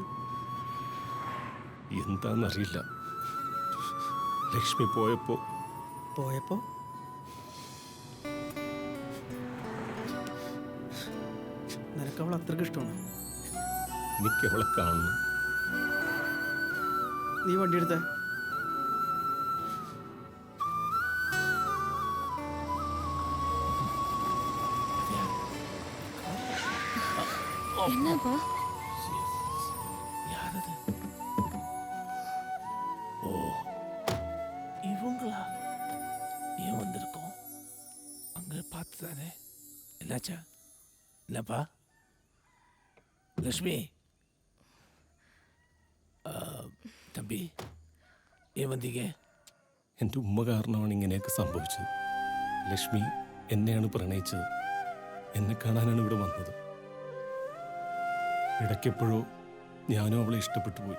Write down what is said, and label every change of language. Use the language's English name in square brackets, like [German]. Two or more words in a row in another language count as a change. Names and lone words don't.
[Malayalam] എന്താന്നറിയില്ല. ലക്ഷ്മി പോയപ്പോ നിനക്ക് അവൾ അത്രയ്ക്ക് ഇഷ്ടമാണ്? എനിക്ക് അവളെ കാണണം. നീ വണ്ടി എടുത്തേ. [Tamil] என்னப்பா? யாரது? ஓ, இவங்களா? ஏன் வந்திருக்கோம்? அங்க பார்த்துதானே. என்னாச்சா? என்னப்பா? லக்ஷ்மி, தம்பி, ஏன் வந்தீங்க? [Malayalam] എൻ്റെ ഉമ്മ കാരണമാണ് ഇങ്ങനെയൊക്കെ സംഭവിച്ചത്. ലക്ഷ്മി എന്നെയാണ് പ്രണയിച്ചത്. എന്നെ കാണാനാണ് ഇവിടെ വന്നത്. ഇടയ്ക്കെപ്പോഴോ ഞാനും അവളെ ഇഷ്ടപ്പെട്ടു പോയി.